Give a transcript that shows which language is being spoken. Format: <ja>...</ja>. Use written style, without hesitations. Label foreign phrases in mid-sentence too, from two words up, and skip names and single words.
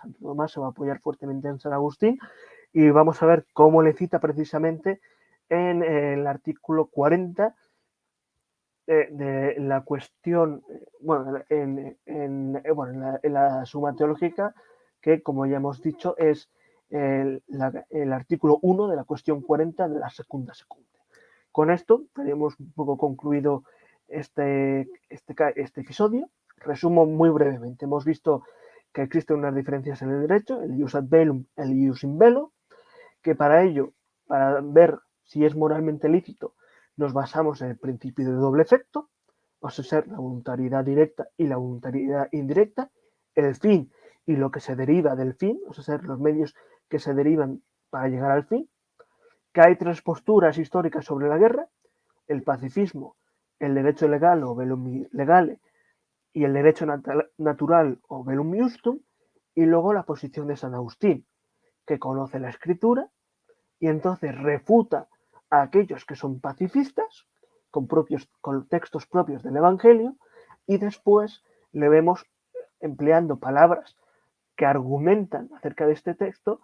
<es>Santo Tomás se va a apoyar fuertemente en San Agustín y vamos a ver cómo le cita precisamente en el artículo 40 de la cuestión, bueno, en la suma teológica, que como ya hemos dicho es el artículo 1 de la cuestión 40 de la segunda secunde. Con esto tenemos un poco concluido este episodio. Resumo muy brevemente. Hemos visto que existen unas diferencias en el derecho, el</es> <la>ius ad bellum,</la> <es>el</es> <la>ius in bello,</la> <es>que para ello, para ver si es moralmente lícito, nos basamos en el principio de doble efecto, o sea, la voluntariedad directa y la voluntariedad indirecta, el fin y lo que se deriva del fin, o sea, los medios que se derivan para llegar al fin, que hay 3 posturas históricas sobre la guerra: el pacifismo, el derecho legal o</es> <la>velum legale</la> <es>y el derecho natural o</es> <la>velum justum,</la> <es>y luego la posición de San Agustín, que conoce la escritura y entonces refuta a aquellos que son pacifistas con textos propios del Evangelio, y después le vemos empleando palabras que argumentan acerca de este texto.</es>